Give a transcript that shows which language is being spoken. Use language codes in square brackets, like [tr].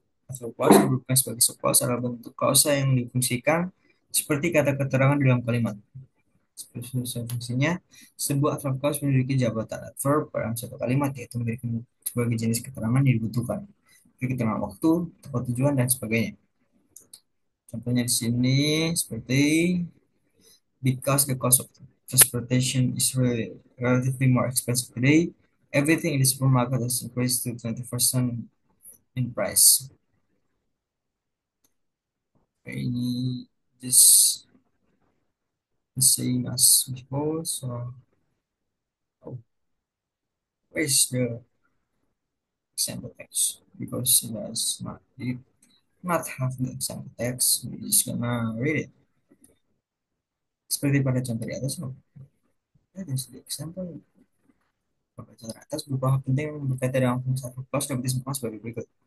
[id] Afterclass dibutuhkan sebagai sequence adalah bentuk klausa yang difungsikan seperti kata keterangan dalam kalimat. Sesuai fungsinya, sebuah adverb memiliki jabatan adverb dalam satu kalimat, yaitu memiliki sebagai jenis keterangan yang dibutuhkan, seperti keterangan waktu, tempat tujuan, dan sebagainya. Contohnya di sini seperti [en] because the cost of transportation is really relatively more expensive today, everything in the supermarket has increased to 20% in price. Ini just the same as before. So, oh, where's the example text? Because it does not have the example text, we're just gonna read it. [id] Seperti pada contoh di atas, loh. [en] That is the example. [id] Pada contoh atas, beberapa hal penting yang berkaitan dengan fungsi satu clause dapat disimpulkan sebagai berikut.